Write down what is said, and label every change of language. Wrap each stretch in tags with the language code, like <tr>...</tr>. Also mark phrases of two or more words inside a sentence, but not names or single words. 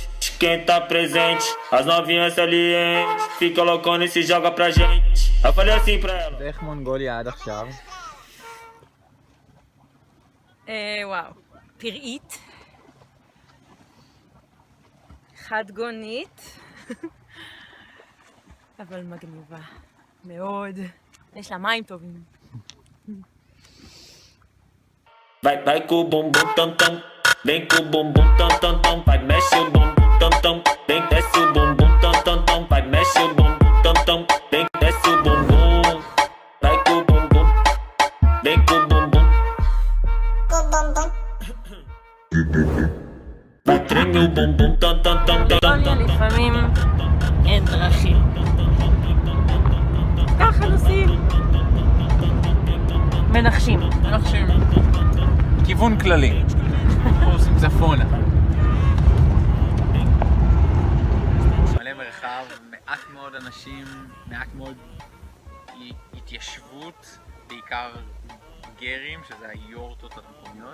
<pt>Quem tá presente, as novinhas salientes. Fica loucona e se joga pra gente. Eu falei assim pra ela.</pt> <he>ואיך מונגוליה עד עכשיו? וואו, פראית, חדגונית, אבל מגניבה מאוד. יש לה מים טובים.</he> <pt>Vai com o bumbum tam tam. Vem com o bumbum tam tam tam. Vai mexe o bumbum tam tam. Vem desce o bumbum tam tam tam. Vai mexe o bumbum tam tam. Vem desce o bumbum. Vai com o bumbum. Vem com o bumbum. Vai treme o bumbum tam tam tam tam tam.</pt> <he>לפעמים אין דרכים. ככה נוסעים. מנחשים. כיוון כללי. אנחנו עושים צפונה. מלא מרחב, מעט מאוד אנשים, מעט מאוד התיישבות, בעיקר גרים, שזה היורטות המקומיות.</he>